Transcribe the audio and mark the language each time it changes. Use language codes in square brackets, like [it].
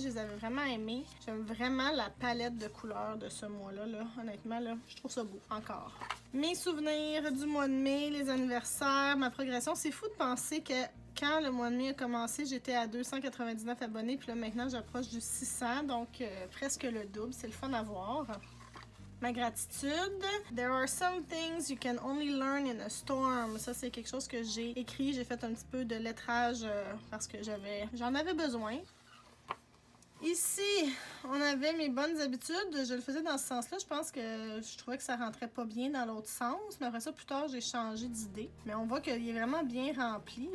[fr] Je les avais vraiment aimés. J'aime vraiment la palette de couleurs de ce mois-là. Là. Honnêtement, là, je trouve ça beau, encore. Mes souvenirs du mois de mai, les anniversaires, ma progression. C'est fou de penser que quand le mois de mai a commencé, j'étais à 299 abonnés, puis là maintenant j'approche du 600, donc presque le double. C'est le fun à voir. Ma gratitude. [en] There are some things you can only learn in a storm. [fr] Ça, c'est quelque chose que j'ai écrit. J'ai fait un petit peu de lettrage parce que j'en avais besoin. Ici, on avait mes bonnes habitudes. Je le faisais dans ce sens-là. Je pense que je trouvais que ça rentrait pas bien dans l'autre sens. Mais après ça, plus tard, j'ai changé d'idée. Mais on voit qu'il est vraiment bien rempli.